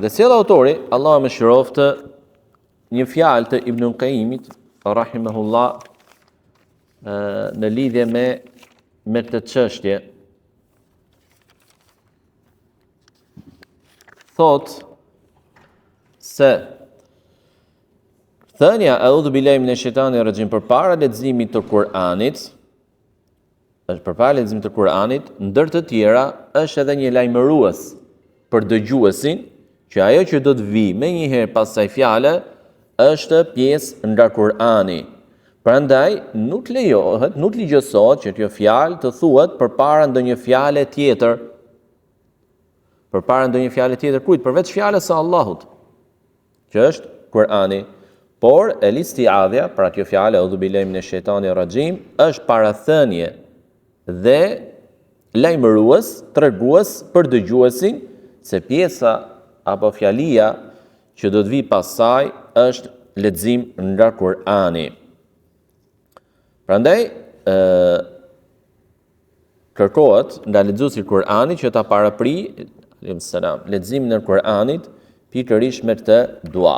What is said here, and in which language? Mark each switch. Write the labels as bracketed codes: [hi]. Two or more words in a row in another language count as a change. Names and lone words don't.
[sq] Dhe sjell autori, Allah më shiroftë, një fjalë të Ibn Qayyimit rahimahullah në lidhje me këtë çështje. Thot se thënia [ar] أعوذ بالله من الشيطان الرجيم [sq] përpara leximit të Kur'anit, është përpara leximit të Kur'anit, ndër të tjera është edhe një lajmërues për dëgjuesin që ajo që do të vi me njëherë pas kësaj fjale është pjesë nga Kur'ani. Prandaj nuk lejohet, nuk ligjësohet që kjo fjalë të thuhet përpara ndonjë fjale tjetër. Përpara ndonjë fjale tjetër kujt? Përveç fjalës së Allahut, që është Kur'ani. Por el-isti'adha, pra kjo fjalë [ar] أعوذ بالله من الشيطان الرجيم, [sq] është parathënie dhe lajmërues, tregues për dëgjuesin se pjesa apo fjalia që do të vi pas saj është lexim nga Kur'ani. Prandaj kërkohet nga lexuesi I Kur'anit që ta paraprijë leximin e Kur'anit pikërisht me këtë dua.